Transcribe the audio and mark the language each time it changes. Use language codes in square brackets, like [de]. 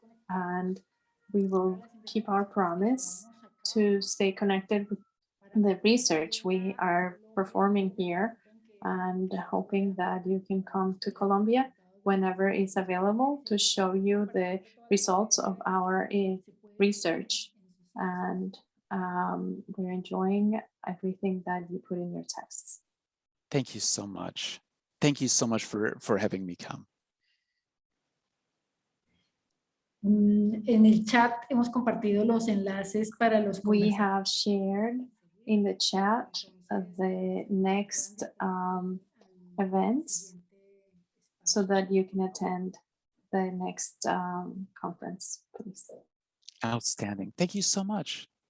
[en] And we will keep our promise to stay connected with the research we are performing here, and hoping that you can come to Colombia whenever it's available to show you the results of our research. And we're enjoying everything that you put in your texts. Thank you so much. Thank you so much for having me come. [es] En el chat hemos compartido los enlaces para los [en] We have shared in the chat the next events so that you can attend the next conference, please. Outstanding. Thank you so much.